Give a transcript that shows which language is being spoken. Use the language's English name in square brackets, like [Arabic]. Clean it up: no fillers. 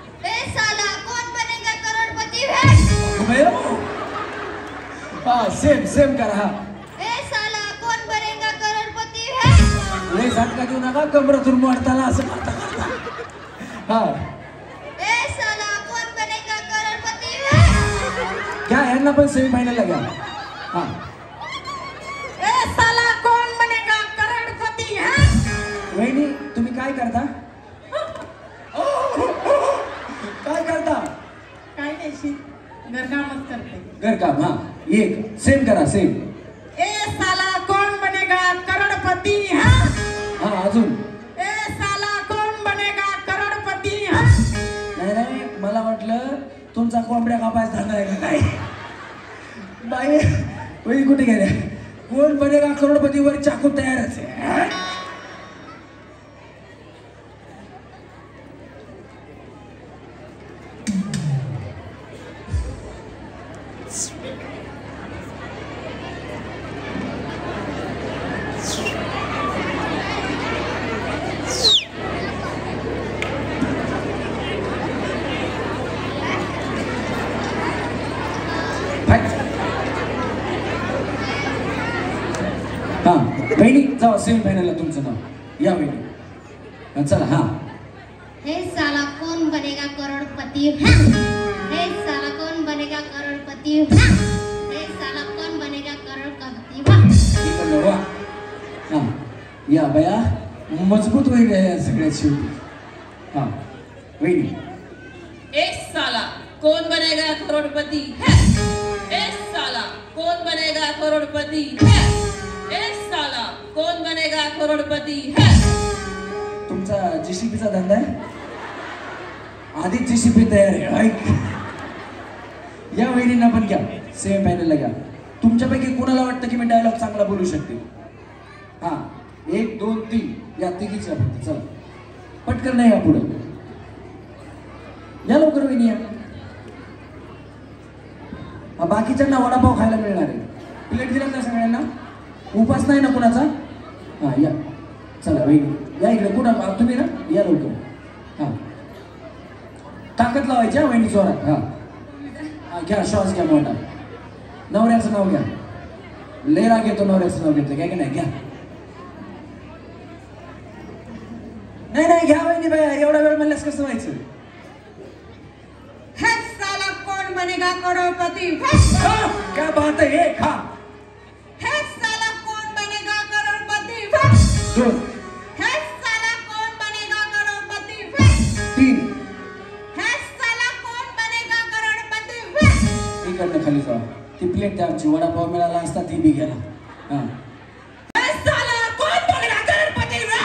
[Hindi] ए साला कौन बनेगा करोड़पति है [Marathi] बया हा सेम करा हा [Hindi] ए साला कौन बनेगा करोड़पति है [Marathi] लय झटका देऊ नका कमरातून मोडताना असं करता हा [Hindi] ए साला कौन बनेगा करोड़पति है [Marathi] क्या यांना पण सेमीफायनलला घ्या हा [Hindi] ए साला कौन बनेगा करोड़पति है [Marathi] वहिनी तुम्ही काय करता काय करता काय नाही घरकामच करते घरकाम हा एक सेम करा सेम [Hindi] ए साला कौन बनेगा करोड़पति है [Marathi] हा अजून [Hindi] ए साला कौन बनेगा करोड़पति है [Marathi] नाही मला वाटलं तुमचा कोंबड्या कापायचा धंदा आहे का काय बाई वहिनी कुठे गेल्या कोण बनेगा करोडपती वर चाकू तयारच आहे हा बहिणी जावा सेमीफायनलला तुमचं नाव या बहिणी चला हा [Hindi] हे साला कौन बनेगा करोड़पति है हे साला कौन बनेगा करोड़पति है हे साला कौन बनेगा करोड़पति है [Marathi] इकडनं वा हा या बया मजबूत वहिनी आहे या सगळ्यात शेवटी हा वहिनी [Hindi] एक साला कौन बनेगा करोड़पति है एक साला कौन बनेगा करोड़पति है एक साला कौन बनेगा करोड़पति है [Marathi] तुमचा जीसीपीचा धंदा आहे आधीच जीसीपी तयार आहे ऐक या वहिनींना पण घ्या सेमीफायनलला घ्या तुमच्यापैकी कोणाला वाटतं की मी डायलॉग चांगला बोलू शकते हा 1 2 3 या तिघीच्या फक्त चला पटकन नाही या पुढे या लवकर वहिनी या हा, बाकीच्यांना वडापाव खायला मिळणार आहे प्लेट दिला का सगळ्यांना उपास नाही ना कुणाचा हा या चला वहिनी या इकडे कुठं तुम्ही ना या लवकर हा ताकद लावायची वहिनी जोरात हा हा घ्या श्वास घ्या मोठा नवऱ्याचं नाव घ्या लय राग येतो नवऱ्याचं नाव घेतलं काय की नाही घ्या नाही घ्या वहिनी बाया एवढा वेळ म्हणल्यास कसं व्हायचं [Hindi] हे साला कौन बनेगा करोड़पति हा, क्या बात है एक हा हे साला कौन बनेगा करोड़पति [Marathi] दोन [Hindi] हे साला कौन बनेगा करोड़पति [Marathi] 3 [Hindi] हे साला कौन बनेगा करोड़पति [Marathi] इकडनं खाली जावा ती प्लेट त्या आमची वडापाव मिळाला असता ती बी गेला हा [Hindi] हे साला कौन बनेगा करोड़पति